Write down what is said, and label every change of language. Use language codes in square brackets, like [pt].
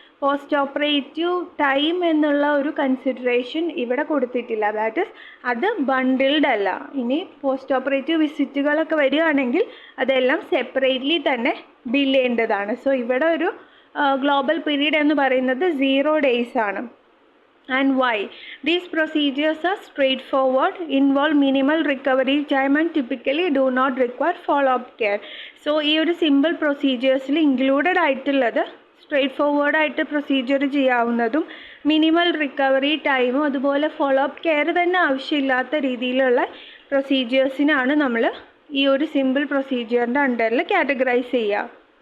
[ml] Post operative time എന്നുള്ള ഒരു consideration ഇവിടെ കൊടുത്തിട്ടില്ല. [en] that is [ml] അത് ബണ്ടിൽഡ് അല്ല. ഇനി പോസ്റ്റ് ഓപ്പറേറ്റീവ് വിസിറ്റുകളൊക്കെ വരികയാണെങ്കിൽ അതെല്ലാം സെപ്പറേറ്റ്ലി തന്നെ ബിൽ ചെയ്യേണ്ടതാണ്. സോ ഇവിടെ ഒരു ഗ്ലോബൽ പീരീഡ് എന്ന് പറയുന്നത് 0 days ആണ്. [en] And why? These procedures are straightforward, involve minimal recovery time and typically do not require follow-up care. [ml] So ഈ ഒരു സിമ്പിൾ പ്രൊസീജിയേഴ്സിൽ ഇൻക്ലൂഡഡ് ആയിട്ടുള്ളത് സ്ട്രെയിറ്റ് ഫോർവേഡ് ആയിട്ട് പ്രൊസീജിയർ ചെയ്യാവുന്നതും മിനിമൽ റിക്കവറി ടൈമും അതുപോലെ ഫോളോ അപ്പ് കെയർ തന്നെ ആവശ്യമില്ലാത്ത രീതിയിലുള്ള പ്രൊസീജിയേഴ്സിനാണ് നമ്മൾ ഈ ഒരു സിമ്പിൾ പ്രൊസീജിയറിൻ്റെ അണ്ടറിൽ കാറ്റഗറൈസ് ചെയ്യുക.